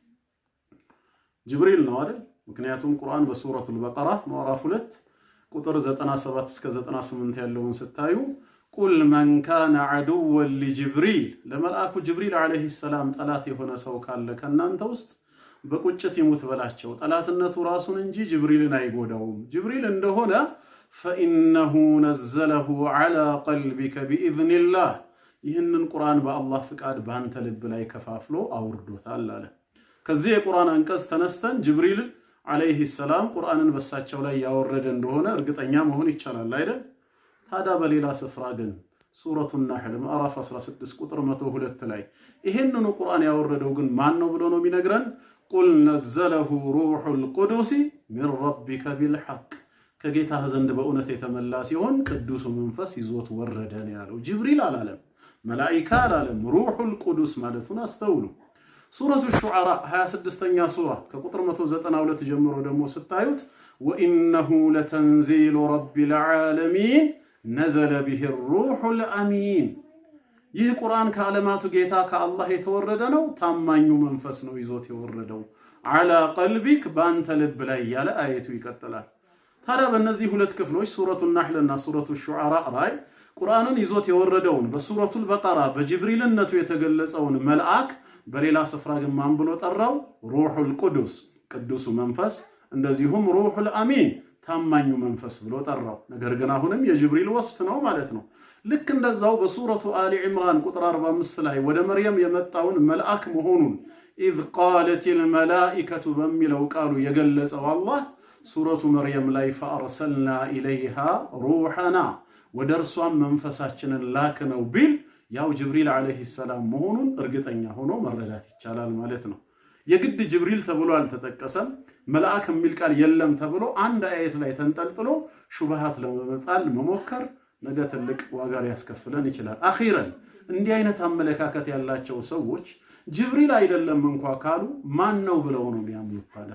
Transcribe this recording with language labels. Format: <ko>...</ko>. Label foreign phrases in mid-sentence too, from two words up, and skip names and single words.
<am>ጅብሪል ነው አይደል ምክንያቱም ቁርአን በሱረቱል በቀራ ምዕራፍ 2 ቁጥር 97 እስከ 98 ያለውን ስታዩ</am> <ar>قل من كان عدوا لجبريل</ar> <am>ለመልአኩ ጅብሪል</am> <ar>عليه السلام</ar> <am>ጠላት የሆነ ሰው ካለ ከናንተ ውስጥ በቁጭት ይሙት በላቸው ጠላትነቱ ራሱን እንጂ ጅብሪልን አይጎዳውም ጅብሪል እንደሆነ</am> <ar>فإنه نزله على قلبك بإذن الله</ar> <am>ይህንን ቁርአን በአላህ ፍቃድ ባንተ ልብ ላይ ከፋፍሎ አውርዶታል አለ ከዚህ የቁርአን አንቀጽ ተነስተን ጅብሪል</am> <ar>عليه السلام</ar> <am>ቁርአንን በሳቸው ላይ ያወረደ እንደሆነ እርግጠኛ መሆን ይቻላል አይደል ታዲያ በሌላ ስፍራ ግን ሱረቱ النحل ምዕራፍ 16 ቁጥር 102 ላይ ይሄንኑ ቁርአን ያወረደው ግን ማን ነው ብሎ ነው የሚነግረን</am> <ar>قل نزله روح القدس من ربك بالحق</ar> <am>ከጌታህ ዘንድ በእውነት የተመላ ሲሆን ቅዱስ መንፈስ ይዞት ወረደ ነው ያለው ጅብሪል አላለም መላእክታ አላለም</am> <ar>روح القدس</ar> <am>ማለቱን አስተውሉ ሱረቱ الشعراء 26ኛ ሱራ ከቁጥር 192 ጀምሮ ደግሞ ስታዩት</am> <ar>وانه لتنزيل رب العالمين نزل به الروح</ar> <am>الامين ይህ ቁርአን ከዓለማቱ ጌታ ከአላህ የተወረደ ነው ታማኙ መንፈስ ነው ይዞት የወረደው</am> <ar>على قلبك</ar> <am>ባንተ ልብ ላይ ያለ አየቱ ይቀጥላል ታዲያ በእነዚህ ሁለት ክፍሎች ሱረቱ النحل እና ሱረቱ الشعراء ላይ ቁርአንን ይዞት የወረደውን በሱረቱ البقرة በጅብሪልነቱ የተገለጸውን መልአክ በሌላ ስፍራ ግን ማን ብሎ ጠራው</am> <ar>روح القدس</ar> <am>ቅዱስ መንፈስ እንደዚሁም</am> <ar>روح الامين</ar> <am>ታማኙ መንፈስ ብሎ ጠራው ነገር ግን አሁንም የጅብሪል ወስፍ ነው ማለት ነው ልክ እንደዛው በሱረቱ አሊ ኢምራን ቁጥር 45 ላይ ወደ መርየም የመጣውን መልአክ መሆኑን</am> <ar>إذ قالت الملائكة</ar> <am>በሚለው ቃሉ የገለጸው አላህ ሱረቱ መርየም ላይ</am> <ar>فأرسلنا إليها روحنا</ar> <am>ወደ እርሷም መንፈሳችንን ላክነው ቢል ያው ጅብሪል</am> <ar>عليه السلام</ar> <am>መሆኑን እርግጠኛ ሆኖ መረዳት ይቻላል ማለት ነው። የግድ ጅብሪል ተብሎ አልተጠቀሰም፣ መልአክ የሚል ቃል የለም ተብሎ አንድ አየት ላይ ተንጠልጥሎ ሹብሃት ለመጣል መሞከር ነገ ትልቅ ዋጋ ሊያስከፍለን ይችላል። አኺረን እንዲህ አይነት አመለካከት ያላቸው ሰዎች ጅብሪል አይደለም እንኳ ካሉ ማን ነው ብለው ነው የሚያምኑት ታዲያ?</am>